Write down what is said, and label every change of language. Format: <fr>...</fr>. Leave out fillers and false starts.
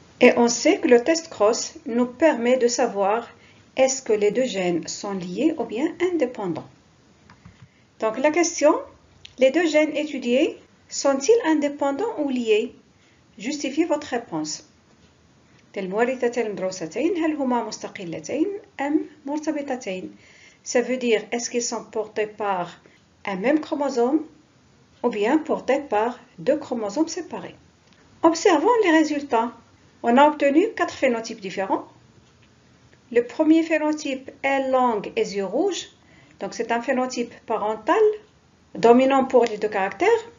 <fr>Et on sait que le test cross nous permet de savoir est-ce que les deux gènes sont liés ou bien indépendants. Donc la question, les deux gènes étudiés sont-ils indépendants ou liés? Justifiez votre réponse.</fr> <ar>المورثتين المدروستين هل هما مستقلتين أم مرتبطتين?</ar> <fr>Ça veut dire est-ce qu'ils sont portés par un même chromosome ou bien portés par deux chromosomes séparés. Observons les résultats. On a obtenu 4 phénotypes différents. Le premier phénotype est longue et yeux rouges. Donc, c'est un phénotype parental, dominant pour les deux caractères.</fr>